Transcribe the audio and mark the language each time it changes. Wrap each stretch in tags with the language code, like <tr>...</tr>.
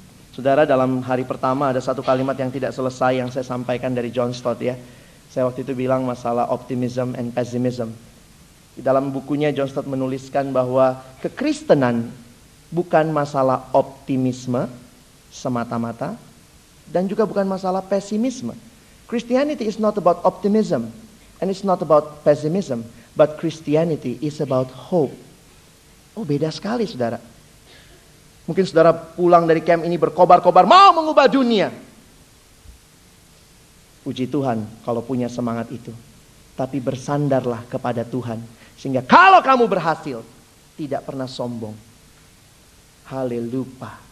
<id>Saudara, dalam hari pertama ada satu kalimat yang tidak selesai yang saya sampaikan dari John Stott ya. Saya waktu itu bilang masalah</id> <en>optimism and pessimism.</en> <id>Di dalam bukunya John Stott menuliskan bahwa kekristenan bukan masalah optimisme semata-mata dan juga bukan masalah pesimisme.</id> <en>Christianity is not about optimism and it's not about pessimism, but Christianity is about hope.</en> <id>Oh, beda sekali saudara. Mungkin saudara pulang dari camp ini berkobar-kobar mau mengubah dunia. Puji Tuhan kalau punya semangat itu. Tapi bersandarlah kepada Tuhan. Sehingga kalau kamu berhasil, tidak pernah sombong. Haleluya.</id>